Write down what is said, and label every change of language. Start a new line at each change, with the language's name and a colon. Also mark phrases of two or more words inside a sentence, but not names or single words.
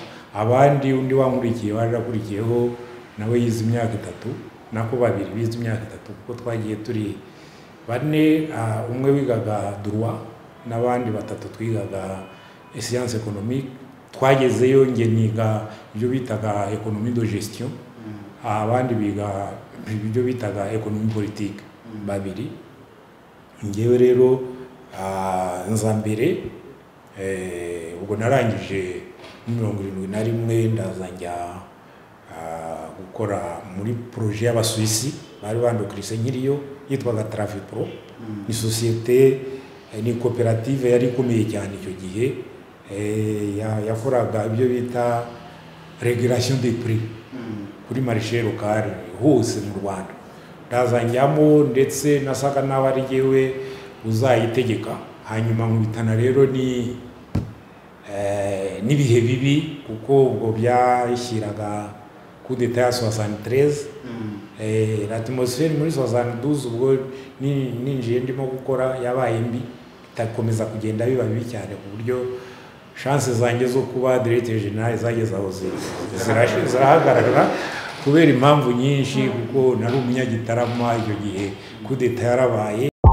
Kinyarwanda: Abandi undi wankurikiye warakurikiyeho nawe yize imyaka 3, nako 2 bize imyaka 3 kuko twagiye turi 4. Umwe wigaga droit n'abandi 3 twigaga
French: science économique.
Kinyarwanda: Twagezeyo nge niga ibyo bitaga
French: économie de gestion,
Kinyarwanda: abandi biga ibyo bitaga
French: économie politique
Kinyarwanda: 2. Ngewe rero nza mbere ubwo narangije 71 ndaza njya gukora muri projet y'Abasuwisi bari bandokirise nkiriyo yitwaga Trafipro. Ni societe ni koperative yari ikomeye cyane icyo gihe, yakoraga ibyo bita
French: régulation des prix
Kinyarwanda: kuri
French: marché local
Kinyarwanda: hose mu Rwanda. Ndaza njyamo ndetse nasaga naho ari jyewe uzayitegeka. Hanyuma nkubitana rero n'ibihe bibi kuko ubwo byashyiraga
French: coup d'état
Kinyarwanda: ya 73. L'atmosphère muri 72 ubwo ninjiye ndimo gukora yabaye mbi, itakomeza kugenda biba bibi cyane ku buryo chance zanjye zo kuba
French: directeur general
Kinyarwanda: zageze aho zirahagarara kubera impamvu nyinshi, kuko nari umunyagitarama icyo gihe
French: coup d'état
Kinyarwanda: yarabaye.